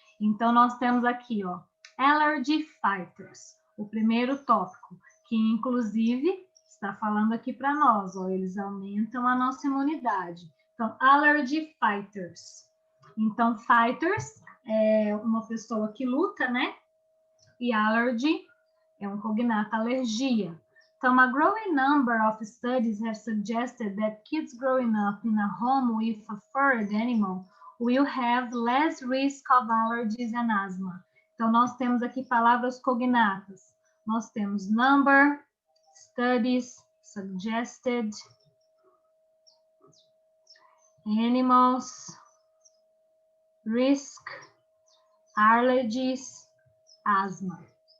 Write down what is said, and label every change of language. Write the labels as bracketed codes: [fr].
[pt] Então, nós temos aqui, ó, Allergy Fighters, o primeiro tópico, que inclusive está falando aqui para nós, ó, eles aumentam a nossa imunidade. Então, Allergy Fighters. Então, fighters é uma pessoa que luta, né? E allergy é um cognato, alergia. [en] Então, a growing number of studies have suggested that kids growing up in a home with a furred animal will have less risk of allergies and asthma. [pt] Então, nós temos aqui palavras cognatas. Nós temos number, studies, suggested, animals, risk, allergies, asma.